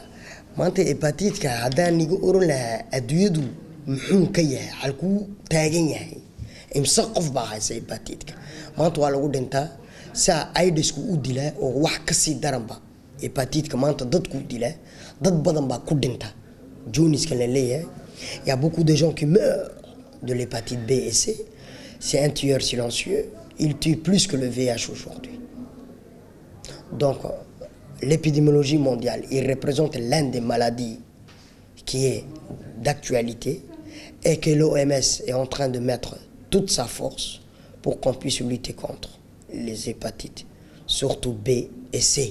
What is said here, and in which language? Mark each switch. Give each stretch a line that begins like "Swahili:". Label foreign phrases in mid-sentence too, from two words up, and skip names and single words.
Somali: maanta hepatitka haddaan niga oran lahaa adduunyadu muxuu ka yahay, halkuu taagan yahay, imse qof baa haysa hepatitka. maanta waa lagu dhintaa saa aidisku u dilaa oo wax kasii daranba. hepatitka maanta dadku dilaa, dad badan baa ku dhinta. Jooniska la leeyahay,
French: il y a beaucoup de gens qui meurent de l'hépatite B et C. C'est un tueur silencieux. Il tue plus que le VIH aujourd'hui. Donc, l'épidémiologie mondiale, il représente l'une des maladies qui est d'actualité et que l'OMS est en train de mettre toute sa force pour qu'on puisse lutter contre les hépatites, surtout B et C.